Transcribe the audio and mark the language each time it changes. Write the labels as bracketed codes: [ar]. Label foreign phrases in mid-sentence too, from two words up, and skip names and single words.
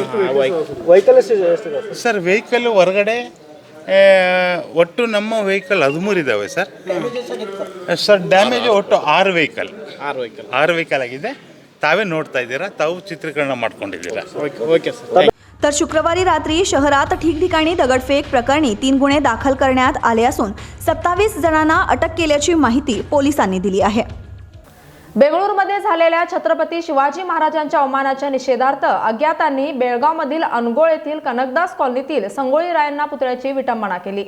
[en] sir vehicle [kn] ಹೊರಗಡೆ ಒಟ್ಟು ನಮ್ಮ ವೆಹಿಕಲ್ 13 ಇದ್ದಾವೆ ಸರ್. ಡ್ಯಾಮೇಜ್ ಒಟ್ಟು 6 ವೆಹಿಕಲ್ ಆಗಿದೆ. ತಾವೇ ನೋಡ್ತಾ ಇದ್ದೀರಾ, ತಾವು ಚಿತ್ರೀಕರಣ ಮಾಡ್ಕೊಂಡಿದ್ದೀರಾ. [en] okay sir. [mr] तर शुक्रवारी रात्री शहरात ठिकठिकाणी दगडफेक प्रकरणी 3 गुन्हे दाखल करण्यात आले असून 27 जणांना अटक केल्याची माहिती पोलिसांनी दिली आहे. बेंगळूरमध्ये झालेल्या छत्रपती शिवाजी महाराजांच्या अवमानाच्या निषेधार्थ अज्ञातांनी बेळगावमधील अनगोळ येथील कनकदास कॉलनीतील संगोळी रायांना पुतळ्याची विटंबना केली.